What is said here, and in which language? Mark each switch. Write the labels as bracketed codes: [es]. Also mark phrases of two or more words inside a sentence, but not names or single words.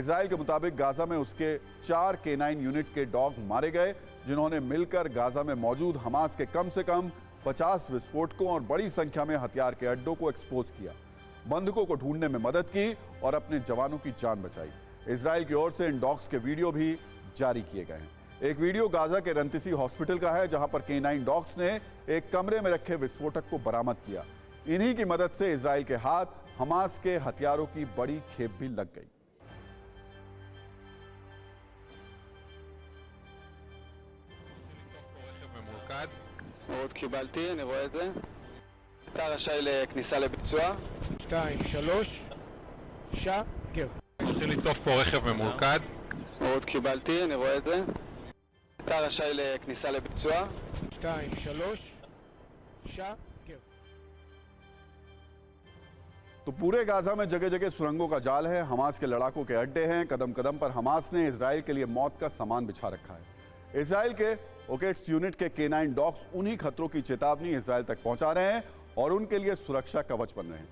[hi] इजराइल के मुताबिक गाजा में उसके 4 K9 यूनिट के डॉग मारे गए, जिन्होंने मिलकर गाजा में मौजूद हमास के कम से कम 50 विस्फोटकों और बड़ी संख्या में हथियार के अड्डों को एक्सपोज किया, बंधकों को ढूंढने में मदद की और अपने जवानों की जान बचाई। इजराइल की ओर से इन डॉग्स के वीडियो भी जारी किए गए हैं। एक वीडियो गाजा के रंतिसी हॉस्पिटल का है, जहां पर K9 डॉग्स ने एक कमरे में रखे विस्फोटक को बरामद किया। इन्हीं की मदद से इजराइल के हाथ हमास के हथियारों की बड़ी खेप भी लग गई। [he] מאוד קיבלתי, אני רואה את זה. אתה רשאי לכניסה לביצוע. 2, 3, שקר. רוצה לתקוף פה רכב ממולכד. מאוד קיבלתי, אני רואה את זה. אתה רשאי לכניסה לביצוע. 2, 3, שעה, כן. [hi] तो पूरे गाजा में जगह जगह सुरंगों का जाल है, हमास के लड़ाकों के अड्डे हैं। कदम कदम पर हमास ने इजराइल के लिए मौत का सामान बिछा रखा है। इजराइल के ओकेट्स यूनिट के K9 डॉग्स उन्हीं खतरों की चेतावनी इजराइल तक पहुंचा रहे हैं और उनके लिए सुरक्षा कवच बन रहे हैं।